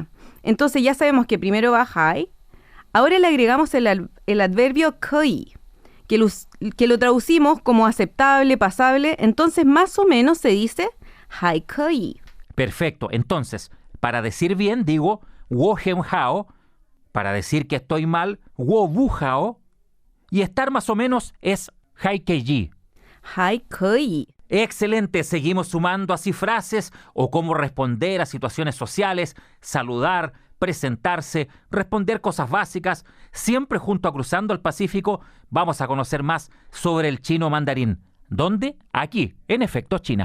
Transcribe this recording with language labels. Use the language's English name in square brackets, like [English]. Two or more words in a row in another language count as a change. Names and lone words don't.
[Spanish] Entonces ya sabemos que primero va 还, ahora le agregamos el adverbio 可以, que lo traducimos como aceptable, pasable, entonces más o menos se dice [Chinese] 还可以. [Spanish] Perfecto. Entonces, para decir bien, digo [Chinese] 我很好. [Spanish] Para decir que estoy mal, [Chinese] 我不好. [Spanish] Y estar más o menos es [Chinese] 还可以. 还可以. [Spanish] Excelente. Seguimos sumando así frases o cómo responder a situaciones sociales, saludar, presentarse, responder cosas básicas. Siempre junto a Cruzando el Pacífico vamos a conocer más sobre el chino mandarín. ¿Dónde? Aquí, en Efecto China.